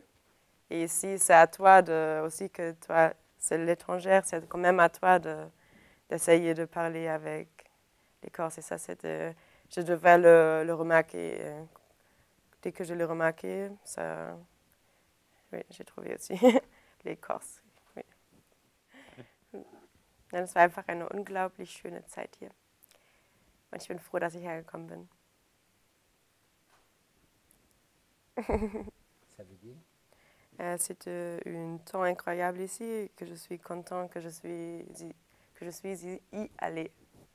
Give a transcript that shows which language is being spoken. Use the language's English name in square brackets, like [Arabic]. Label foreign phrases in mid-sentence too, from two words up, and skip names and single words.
[French] Et ici, c'est à toi aussi que toi, c'est l'étrangère, c'est quand même à toi d'essayer de parler avec les Corses. Et ça, je devais le remarquer. Dès que je l'ai remarqué, ça, oui, j'ai trouvé aussi les Corses. Oui. [German] Es war einfach eine unglaublich schöne Zeit hier. Und ich bin froh, dass ich hergekommen bin. [French] Ça veut dire? C'est un temps incroyable ici et que je suis contente que je suis y allée.